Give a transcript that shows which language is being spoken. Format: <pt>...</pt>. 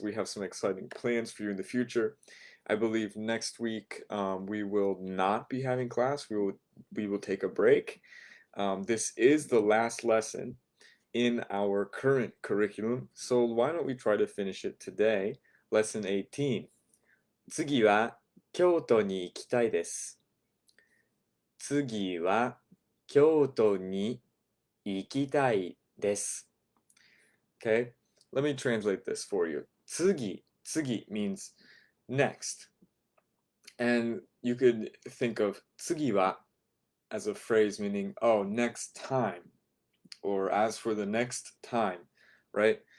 <en>We have some exciting plans for you in the future. I believe next week we will not be having class. We will take a break. This is the last lesson in our current curriculum, so why don't we try to finish it today? Lesson 18.</en> <ja>次は京都に行きたいです。次は京都に行きたいです。</ja> <en>Okay, let me translate this for you. 次 means next. And you could think of 次は as a phrase meaning, oh, next time. Or as for the next time, right?</en>